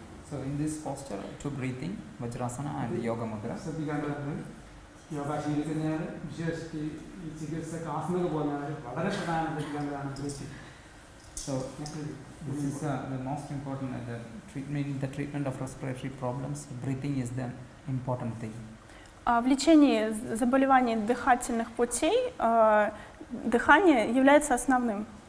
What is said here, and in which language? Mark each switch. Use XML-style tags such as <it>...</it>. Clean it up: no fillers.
<en>So in this posture, to breathing, vajrasana and yoga mudra.</en> <ml>ശ്രദ്ധിക്കേണ്ടതുണ്ട്. യോഗ ശീലിക്കുന്നയാൾ വിശേഷിച്ച് ഈ ചികിത്സക്ക് ആസ്മക പോകുന്നവർ വളരെ പ്രധാനപ്പെട്ടതാണ് breathing.</ml> <en>So this is the most important the treatment of respiratory problems. Breathing is the important thing.</en> <ru>В лечении заболеваний дыхательных путей дыхание является основным.</ru>